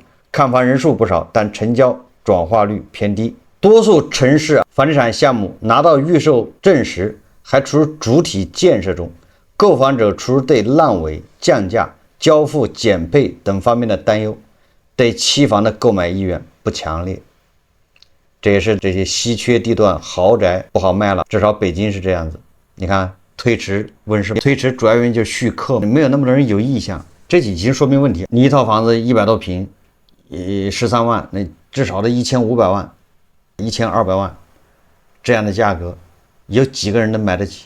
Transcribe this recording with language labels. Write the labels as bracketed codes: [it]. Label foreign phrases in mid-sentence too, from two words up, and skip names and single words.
[zh] 看房人數不少，但成交轉化率偏低。多數城市房地產項目拿到預售證時還處於主體建設中，購房者除對爛尾、降價、交付減配等方面的擔憂，對期房的購買意願不強烈。這也是這些稀缺地段豪宅不好賣了，至少北京是这样子。你看推迟温室，推迟主要原因就是续客，没有那么多人有意向，这已经说明问题。你一套房子100多平，13万，那至少得1500万、1200万这样的价格，有几个人能买得起？